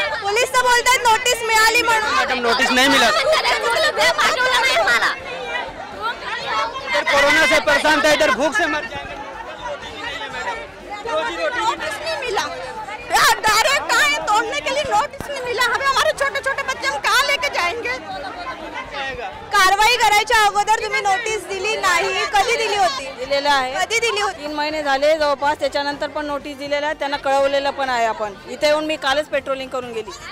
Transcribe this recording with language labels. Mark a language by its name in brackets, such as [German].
[Marathi] Police तर बोलतात notice मिळाली म्हणून. [Hindi] मैडम, नोटिस नहीं मिला। इधर कोरोना से परेशान था, इधर भूख से मर जाएंगे। नोटिस नहीं मिला, डायरेक्ट आए तोड़ने के लिए, नोटिस नहीं मिला। हमें हमारे छोटे छोटे बच्चे हम कहाँ लेके जाएंगे? [Marathi] कारवाई करायच्या अगोदर तुम्ही नोटीस दिली नाही, कधी दिली होती? दिलेला आहे. कधी दिली होती? 3 महिने झाले जवळपास. त्याच्यानंतर पण नोटीस दिलेला आहे, त्यांना कळवलेलं पण आहे. आपण इथे येऊन मी कालच पेट्रोलिंग करून गेली.